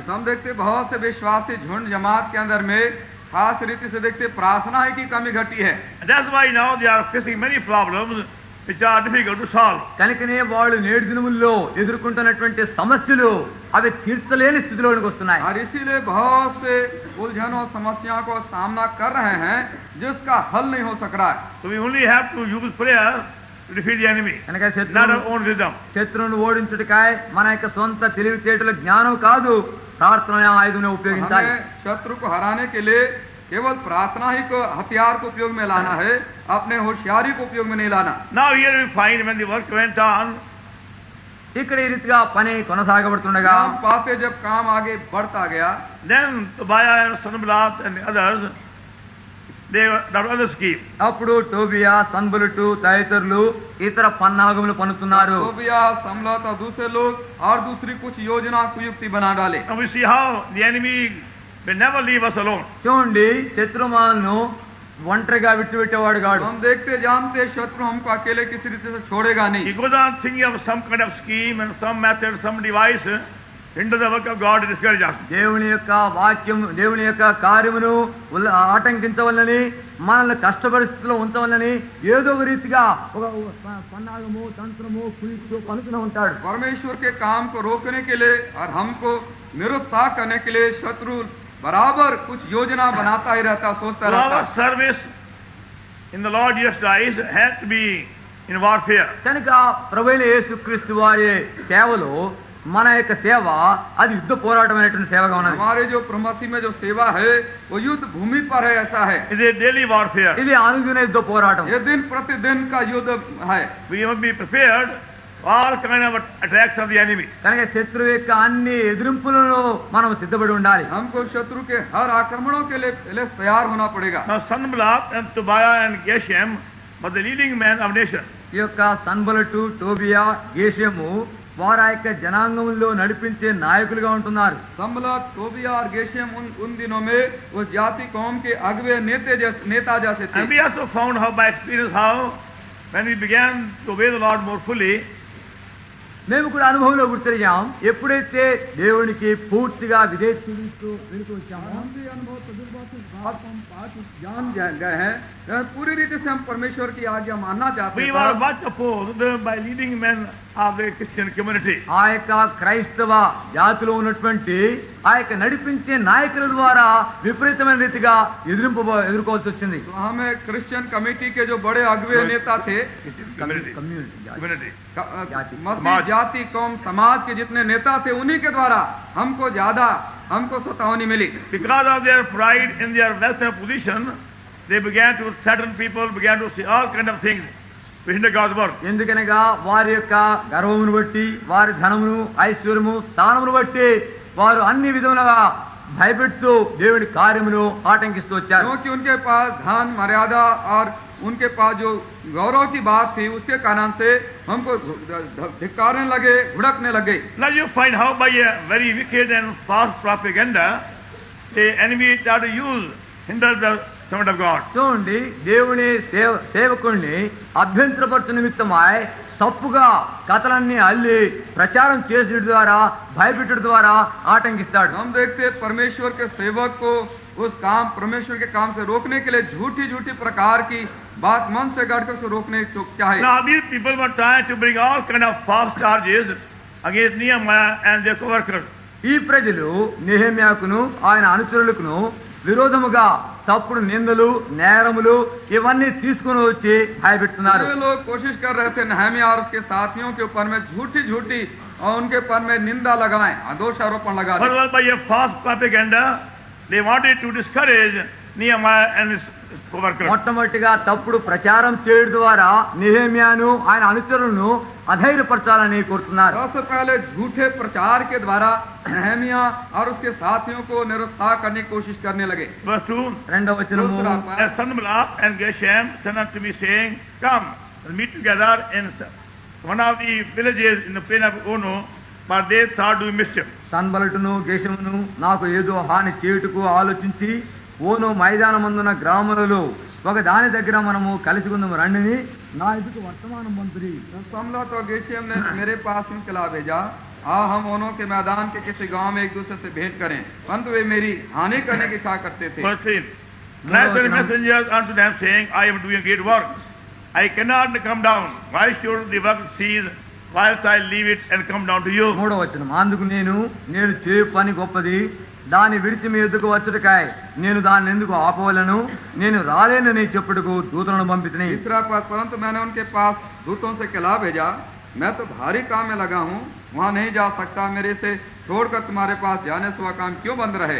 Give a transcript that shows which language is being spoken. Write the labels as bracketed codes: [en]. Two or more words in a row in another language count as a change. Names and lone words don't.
[hi] हम देखते बहुत से विश्वासी झुंड जमात के अंदर में खास रीति से देखते प्रार्थना की कमी घटी है. [en] That's why now they are facing many problems which are difficult to solve. [te] కనుకనే వాళ్ళు నేటి దినముల్లో ఎదుర్కొంటున్నటువంటి సమస్యలు అవి తీర్చలేని స్థితిలోనికి వస్తున్నాయి. [hi] और इसीलिए बहुत से उलझनों समस्याओं को सामना कर रहे हैं जिसका हल नहीं हो सक रहा है. [en] So we only have to use prayer to defeat the enemy, [te] కనుక [en] not our own wisdom. [te] శత్రువును ఓడించుటకాయ మన యొక్క సొంత తెలివితేటల జ్ఞానం కాదు, ప్రార్థన ఆయుధం ఉపయోగించాలి. [hi] हमें शत्रु को हराने के लिए केवल प्रार्थना ही को हथियार को उपयोग में लाना है, अपने होशियारी को उपयोग में नहीं लाना. [en] Now here we find when the work went on, [te] ఇక్కడ ఈ రీతిగా పని కొనసాగబడుతుండగా [hi] हम पाते जब काम आगे बढ़ता गया, [en] then Tobiah and Sanballat and others, they that was the scheme. [te] అప్పుడు టోబియా, సన్బలుటు తదితరులు ఇతర పన్నాగములు పన్నుతున్నారు. [hi] तोबिया, संबलत और दूसरे लोग और दूसरी कुछ योजना कुयुक्ति बना डाले. [en] And we see how the enemy will never leave us alone. [te] చూడండి, శత్రుమాలను ఒంటరిగా విడిచిపెట్టేవాడు కాడు. [hi] हम देखते जानते शत्रु हमको अकेले किसी रीति से छोड़ेगा [en] He [hi] नहीं. [en] goes on thinking of some kind of scheme and some method, some device into the work of God to discourage us. [te] దేవుని యొక్క వాక్యం, దేవుని యొక్క కార్యమును ఆటంకించవలని, మనల్ని కష్ట పరిస్థితిలో ఉంచవలని ఏదో ఒక రీతిగా ఒక పన్నాగము, తంత్రము, కుయుక్తు పలుకుతూ ఉంటాడు. [hi] परमेश्वर के काम को रोकने के लिए और हमको निरुत्साह करने के लिए शत्रु बराबर कुछ योजना बनाता ही रहता, सोचता [en] So [hi] रहता. [en] our service in the Lord Jesus Christ has to be in warfare. [te] కనుక ప్రభువైన యేసుక్రీస్తు వారి సేవలో మన యొక్క సేవ అది యుద్ధ పోరాటమైనటువంటి సేవగా ఉన్నది. [hi] हमारे जो प्रमसी में जो सेवा है वो युद्ध भूमि पर है, ऐसा है. [en] It is a daily warfare. [te] ఇది అనుదిన యుద్ధ పోరాటం. [hi] ये दिन प्रतिदिन का युद्ध है. [en] We must be prepared for all kind of attacks of the enemy. [te] కనుక శత్రువు యొక్క అన్ని ఎదిరింపులను మనం సిద్ధపడి ఉండాలి. [hi] हमको शत्रु के हर आक्रमणों के लिए तैयार होना पड़ेगा. [en] Now Sanballat and Tobiah and Geshem were the leading men of nation. [te] ఈ యొక్క సన్బలటు, టోబియా, గేషము వారి యొక్క జనాంగంలో నడిపించే నాయకులుగా ఉంటున్నారు. [hi] संबलत, तोबिया और गेशेम उन दिनों में वो जाति कौम के अगवे नेता जैसे थे. [en] And we also found how by experience how when we began to obey the Lord more fully, [te] మేము కూడా అనుభవంలో గుర్తిరిగాం, ఎప్పుడైతే దేవునికి పూర్తిగా విధేయతతో వెళుతూ వచ్చామో [hi] जान गए हैं, पूरी रीति से हम परमेश्वर की आज्ञा मानना चाहते [en] we [hi] हैं. [en] were much opposed by leading men of the Christian community. [te] ఆ యొక్క క్రైస్తవ జాతిలో ఉన్నటువంటి ఆ యొక్క నడిపించే నాయకుల ద్వారా విపరీతమైన రీతిగా ఎదుర్కోవాల్సి వచ్చింది. [hi] तो हमें [en] Christian committee [hi] के जो बड़े अगवे नेता थे, [en] Community. కమ్యూనిటీ [hi] मसीह जाति कौम समाज के जितने नेता थे, उन्हीं के द्वारा हमको सतावनी मिली. [en] Because of their pride in their wealth and position, they began to threaten people, began to say all kind of things to hinder God's work. [te] ఎందుకనగా వారి యొక్క గర్వమును బట్టి, వారి ధనమును, ఐశ్వర్యము, స్థానమును బట్టి వారు అన్ని విధములుగా భయపెడుతూ దేవుడి కార్యమును ఆటంకిస్తూ వచ్చారు. [hi] क्योंकि उनके पास धन, मर्यादा और उनके पास जो गौरव की बात थी, उसके कारण से हमको धिक्कारने लगे, भुड़कने लगे. [en] Now you find how by a very wicked and false propaganda the enemy tried to hinder the servant of God. [te] చూడండి, దేవుని సేవకుణ్ణి అభ్యంతరపరచు నిమిత్తమై తప్పుగా కథలన్నీ అల్లి ప్రచారం చేసే ద్వారా భయపెట్టడం ద్వారా ఆటంకిస్తాడు. [hi] हम देखते हैं परमेश्वर के सेवक को उस काम परमेश्वर के काम से रोकने के लिए झूठी झूठी प्रकार की बात मन से गढ़कर उसे रोकने की चाहे. [en] Now these people were trying to bring all kind of false charges against Nehemiah and their co-workers. [te] ఈ ప్రజలు నెహెమ్యాకును ఆయన అనుచరులకును విరోధముగా తప్పుడు నిందలు నేరములు ఇవన్నీ తీసుకుని వచ్చి భయపెడుతున్నారు. [hi] ये लोग कोशिश कर रहे थे नहम्याह और उसके साथियों के ऊपर में झूठी झूठी और उनके ऊपर में निंदा लगाएं, दोषारोपण लगा दें. [en] But by a false propaganda, they wanted to discourage Nehemiah and his co-workers. [te] మొట్టమొదటిగా తప్పుడు ప్రచారం చేయడం ద్వారా నెహెమ్యాను ఆయన అనుచరులను అధైర్యపరచాలని కోరుతున్నారు. [hi] सबसे पहले झूठे प्रचार के द्वारा नहम्याह और उसके साथियों को निरुत्साह करने की कोशिश करने लगे. [en] Verse 2, [te] రెండవ వచనము, [en] and Sanballat and Geshem sent unto me, saying, Come, and meet together in one of the villages in the plain of Ono, for they thought to do mischief. [te] సన్బలటును గేషమును నాకు ఏదో హాని చేయుటకు ఆలోచించి ఓను మైదానమందున గ్రామములలో ఒక దాని దగ్గర మనము కలిసి ఉందాము రండిని నా ఎదుకు వర్తమానం పంపిరి. [hi] संबलत और गेशम ने मेरे पास यूं चला भेजा, हम ओनों के मैदान के किसी गांव में एक दूसरे से भेंट करें, परंतु वे मेरी हानि करने की इच्छा करते थे. [en] Verse 3, and I sent messengers unto them, saying, I am doing great work. I cannot come down. Why should the work cease whilst I leave it and come down to you? [te] మూడవ వచనం, అందుకు నేను చేయు పని గొప్పది, దాన్ని విడిచి మీ ఎద్దుకు వచ్చుటకాయ నేను దాన్ని ఎందుకు ఆపవలను, నేను రాలేనని చెప్పుటకు దూతలను పంపితిని. [hi] तीसरा पद, परंतु मैंने उनके पास दूतों से कहला भेजा, मैं तो भारी काम में लगा हूँ, वहाँ नहीं जा सकता, मेरे से छोड़कर तुम्हारे पास जाने से वह काम क्यों बंद रहे.